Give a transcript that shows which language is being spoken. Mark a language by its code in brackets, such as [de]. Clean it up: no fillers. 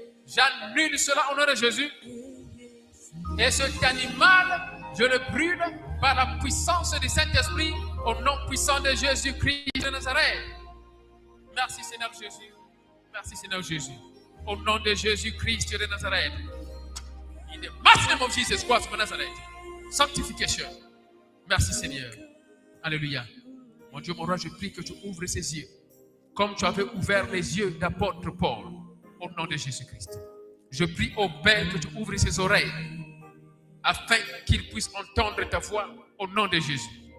[fr] J'annule cela au nom de Jésus. Et cet animal, je le brûle par la puissance du Saint-Esprit au nom puissant de Jésus-Christ de Nazareth. Merci Seigneur Jésus. Merci Seigneur Jésus. Au nom de Jésus-Christ de Nazareth. [en] In the mighty name of Jesus Christ of Nazareth. [fr] Sanctification. Merci Seigneur. Alléluia. Mon Dieu, mon roi, je prie que tu ouvres ses yeux. Comme tu avais ouvert les yeux d'apôtre Paul. Au nom de Jésus-Christ. Je prie au Père que tu ouvres ses oreilles. Afin qu'il puisse entendre ta voix. Au nom de Jésus.